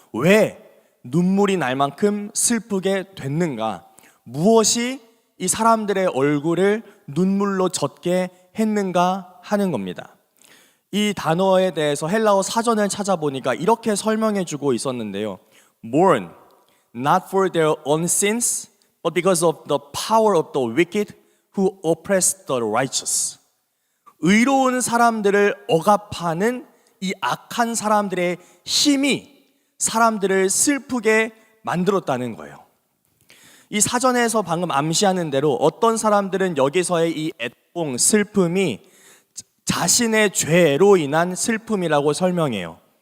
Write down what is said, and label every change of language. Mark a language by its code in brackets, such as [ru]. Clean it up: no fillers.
[ko] 왜 눈물이 날 만큼 슬프게 됐는가? 무엇이 이 사람들의 얼굴을 눈물로 젖게 했는가 하는 겁니다. 이 단어에 대해서 헬라어 사전을 찾아보니까 이렇게 설명해 주고 있었는데요. [en] Mourn, not for their own sins, but because of the power of the wicked who oppress the righteous. [ko] 의로운 사람들을 억압하는 이 악한 사람들의 힘이 사람들을 슬프게 만들었다는 거예요. 이 사전에서 방금 암시하는 대로 어떤 사람들은 여기서의 이 애통, 슬픔이 자신의 죄로 인한 슬픔이라고 설명해요.